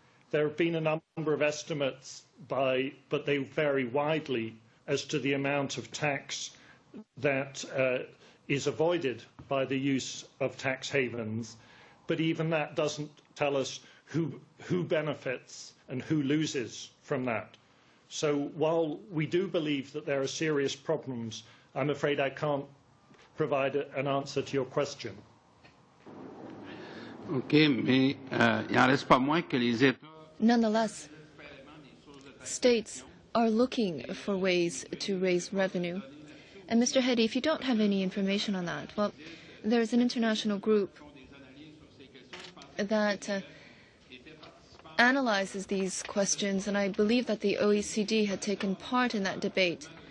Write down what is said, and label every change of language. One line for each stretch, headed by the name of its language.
English: There have been a number of estimates but they vary widely as to the amount of tax that is avoided by the use of tax havens, but even that doesn't tell us who benefits and who loses from that. So while we do believe that there are serious problems, I'm afraid I can't provide an answer to your question.
French: OK, mais il en reste pas moins que les États.
English: Nonetheless, states are looking for ways to raise revenue. And Mr. Hetty, if you don't have any information on that, well, there's an international group that analyzes these questions, and I believe that the OECD had taken part in that debate.